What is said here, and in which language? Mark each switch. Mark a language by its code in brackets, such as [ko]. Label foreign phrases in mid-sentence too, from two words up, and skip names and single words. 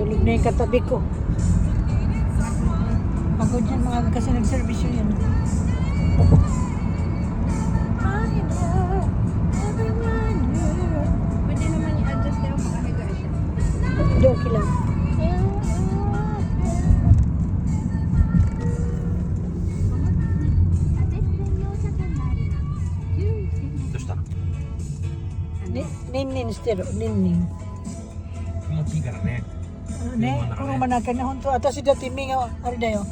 [tl] na yung katabi ko. Pagod yan mga kasi nag-service yun. Pwede naman i-adjust na yung makahiga siya. Hindi, okay lang. [ja] どうしたの？ニンニンしてる、ニンニン。気持ちいいからね。ね、車の中に本当私だって目があれだよ。